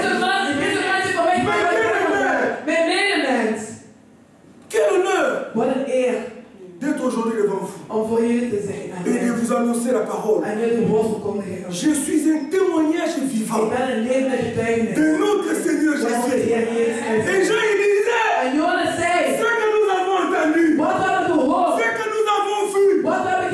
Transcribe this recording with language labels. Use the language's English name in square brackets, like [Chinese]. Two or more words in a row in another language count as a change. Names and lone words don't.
[Dutch] Deze man heeft van mij gemaakt. Mijn medemens. [French] Quel honneur [Dutch] Wat een eer [French] d'être aujourd'hui devant vous [Dutch] om voor jullie te zijn. [French] et de [Dutch] Amen. [French] vous annoncer la parole. [Dutch] En jullie woord verkondigen. [French] Je suis un témoignage [Dutch] Ik [French] vivant [Dutch] ben een levende getuigenis. [French] de notre Seigneur [Dutch] Van onze [French] Jésus. [Dutch] Heer Jezus [French] Et [Dutch] Christus. [French] Jean il disait, [Dutch] En Johannes zei, [French] ce que nous avons entendu, [Dutch] wat we hebben gehoord, [French] ce que nous avons vu, [Dutch] wat we